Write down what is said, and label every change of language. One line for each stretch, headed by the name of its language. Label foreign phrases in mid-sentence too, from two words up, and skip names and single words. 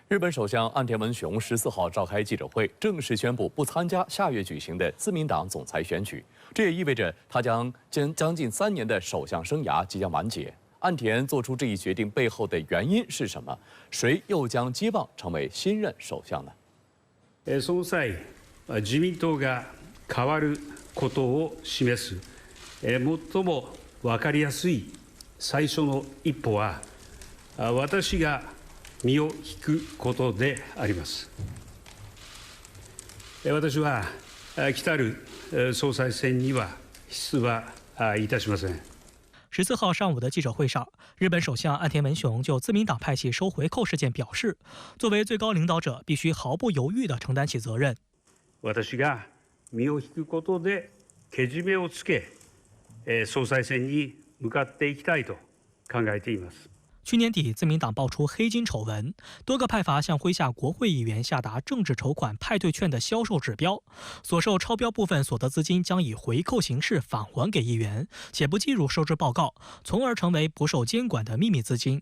Chinese: 日本首相岸田文雄14号召开记者会，正式宣布不参加下月举行的自民党总裁选举。这也意味着他将近3年的首相生涯即将完结。岸田做出这一决定背后的原因是什么？谁又将接棒成为新任首相呢？
Japanese: その際、自民党が変わることを示す最も分かりやすい最初の一歩は、私が身を引くことであります。私は来る総裁選には出馬いたしません。
Chinese: 14 号上午的记者会上，日本首相岸田文雄就自民党派系收回扣事件表示，作为最高领导者，必须毫不犹豫地承担起责任。
Japanese: 私が身を引くことでけじめをつけ、総裁選に向かっていきたいと考えています。
Chinese: 去年底，自民党爆出黑金丑闻，多个派阀向麾下国会议员下达政治筹款派对券的销售指标，所售超标部分所得资金将以回扣形式返还给议员，且不计入收支报告，从而成为不受监管的秘密资金。